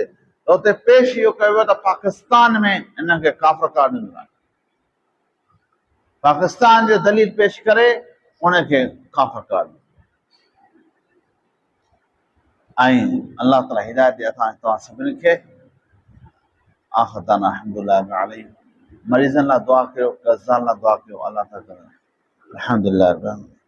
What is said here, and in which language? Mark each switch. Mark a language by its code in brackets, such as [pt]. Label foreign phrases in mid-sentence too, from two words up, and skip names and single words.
[sd] त उते पेश इहो कयो वियो त पाकिस्तान में हिनखे काफ़िर करार ॾिनो आहे। पाकिस्तान जो दलील पेश करे उनखे काफ़िर करार ॾिनो। ऐं अल्लाह ताला हिदायत ॾे असां तव्हां सभिनी खे। [ar] آخر دعوانا الحمد لله رب العالمين. [sd] मरीज़नि लाइ दुआ कयो, कर्ज़दारनि लाइ दुआ कयो, [ar] الله تعالى الحمد لله رب العالمين.